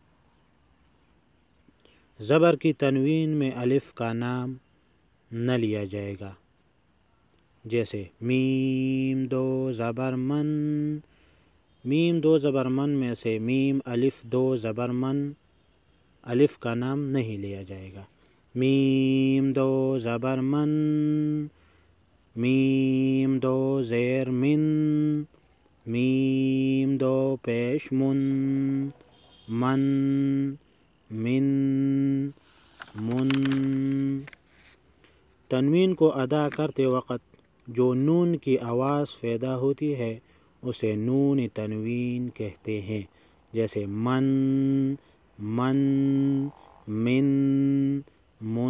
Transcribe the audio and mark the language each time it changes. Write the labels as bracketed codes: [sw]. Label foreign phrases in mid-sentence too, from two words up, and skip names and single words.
[ur] زبر کی تنوین میں الف کا نام نہ لیا جائے گا، جیسے میم 2 زبر من۔ میم 2 زبر من میں سے میم الف 2 زبر من، الف کا نام نہیں لیا جائے گا۔ میم 2 زبر من، میم 2 زیر من، میم 2 پیش من، من، من، من۔ تنوین کو ادا کرتے وقت جو نون کی آواز پیدا ہوتی ہے اسے نون تنوین کہتے ہیں، جیسے من، من، من، من۔